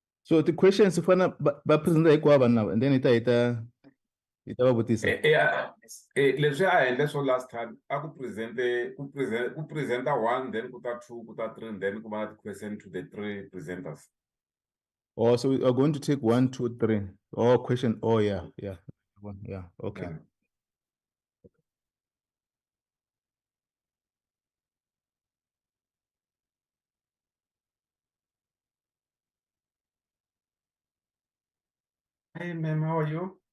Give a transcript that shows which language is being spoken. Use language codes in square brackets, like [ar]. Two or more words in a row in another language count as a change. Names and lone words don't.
[en] So the questions [ts] fana ba presenta hinkwavo vanhu lava [en] and then [ts] hi ta va vutisa. Leswi a endle swo [en] last time [ts] a ku presenta [en] one then [ts] ku ta two ku ta [en] three and then [ts] ku va na ti-question [en] to the three presenters. Oh, so we are going to take 1, 2, 3. Oh, question. Oh, yeah, yeah. Yeah, okay. Yeah. Hey, ma'am, how are you?